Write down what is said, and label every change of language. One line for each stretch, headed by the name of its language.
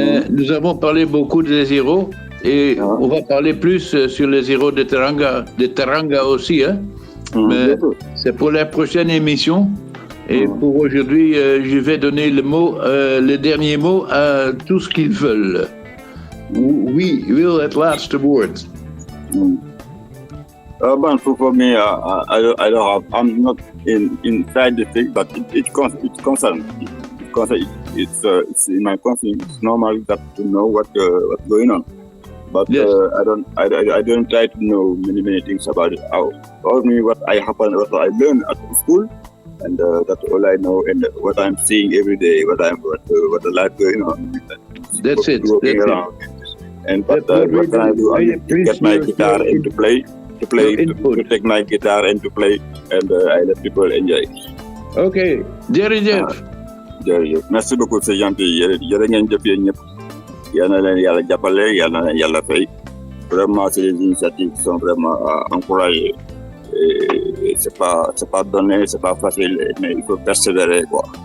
French: Nous avons parlé beaucoup des zéros et on va parler plus sur les zéros de Teranga aussi. Mais c'est pour la prochaine émission. Et pour aujourd'hui, je vais donner le dernier mot à tout ce qu'ils veulent.
Dutch: Wie wil het laatste woord?
English: For me, I don't have. I'm not inside the thing, but it concerns. It's in my conscience. It's normal to know what's going on. But I don't try to know many things about it. About me, what I learned at school. And that's all I know, and what I'm seeing every day, what the life going on. That's it. And what can I do? I get my guitar and to play, to play, to take my guitar and to play, and I let people enjoy.
Wolof: Okay, jërëjëf. Jërëjëf,
French: merci beaucoup, c'est gentil.
Wolof: Jërë ngeen jëf yéen ñëpp. Yal na leen yàlla jàppale, yal na leen yàlla fay.
French: Vraiment, c'est des initiatives qui sont vraiment encouragées. Et c'est pas donné, c'est pas facile, mais il faut persévérer, quoi.